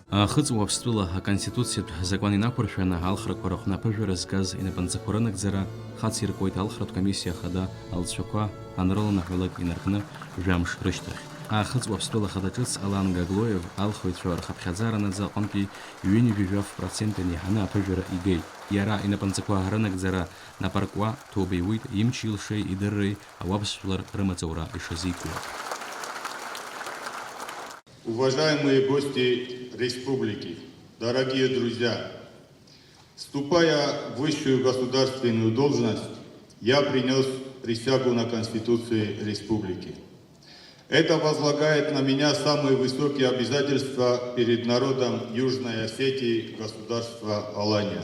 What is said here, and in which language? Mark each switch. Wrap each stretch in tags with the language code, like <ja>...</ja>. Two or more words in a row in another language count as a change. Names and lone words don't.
<ab>Ахыц уаԥстәыла аконституциатә закон инақәыршәаны алхрақәа рыҟны аԥыжәара згаз инапынҵақәа рынагӡара хац иркуеит алхратә комиссиа ахада алҵшәақәа анрыланаҳәалак инаркны жәамш рышьҭахь. Ахыц уаԥстәыла ахада ҿыц Алан Гаглоев алхыҩцәа рхыԥхьаӡара наӡа аҟнытәи %1 иаҳаны аԥыжәара игеит. Иара инапынҵақәа рынагӡара напаркуа ҭоуба иуит имчи илшеи идырреи ауаԥсжәлар рымаҵура ишазикуа.</ab> <ru>Уважаемые гости республики, дорогие друзья, вступая в высшую государственную должность, я принес присягу на Конституции республики. Это возлагает на меня самые высокие обязательства перед народом Южной Осетии, государства Алания.</ru>